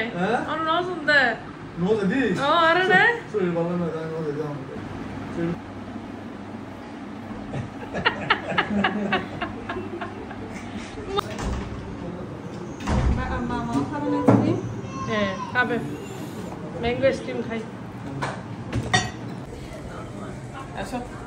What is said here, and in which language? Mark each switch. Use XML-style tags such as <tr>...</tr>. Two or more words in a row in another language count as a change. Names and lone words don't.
<tr>Onu nozunda. Nozunda değil. Arada. Söyle bana neden nozunda devam edelim.</tr> <bn>Mama খাবেন আইসক্রিম? হ্যাঁ, খাবে।</bn> <en>mango ice cream</en> <bn>খাই। আসো।</bn>